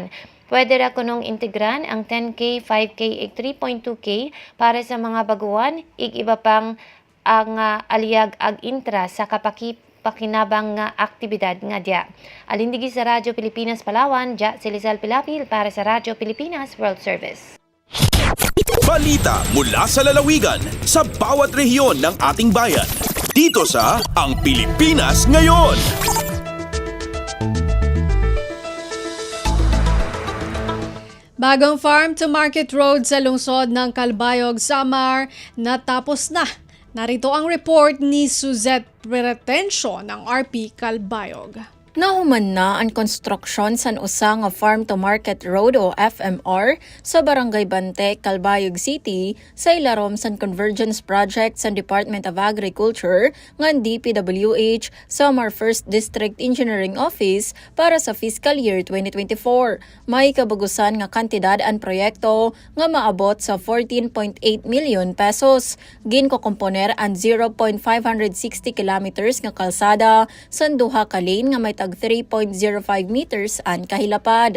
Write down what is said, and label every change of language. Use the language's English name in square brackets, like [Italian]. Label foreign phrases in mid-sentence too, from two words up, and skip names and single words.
[Cuyonon] Pwede ra kunong integran ang 10K, 5K, ig 3.2K para sa mga baguhan, ig iba pang ang aliag ag intra sa pakinabang nga aktibidad nga dya. Alindigi sa Radyo Pilipinas Palawan, dya si Lizel Pilapil para sa Radyo Pilipinas World Service. [Filipino] Balita mula sa lalawigan sa bawat rehiyon ng ating bayan. Dito sa Ang Pilipinas Ngayon. Bagong farm-to-market road sa lungsod ng Calbayog, Samar, natapos na. Narito ang report ni Suzette Pretencio ng RP Calbayog. [Waray] Nahuman na ang construction san usa nga Farm to Market Road o FMR sa Barangay Bante, Calbayog City sa ilarom san Convergence Project sa Department of Agriculture ngan DPWH sa Samar 1st District Engineering Office para sa [English] fiscal year [Waray] 2024. May kabugusan nga kantidad ang proyekto nga maabot sa 14.8 [English] million pesos. [Waray] Ginkokomponer ang 0.560 kilometers nga kalsada san duha ka lane nga may 3.05 meters ang kahilapad.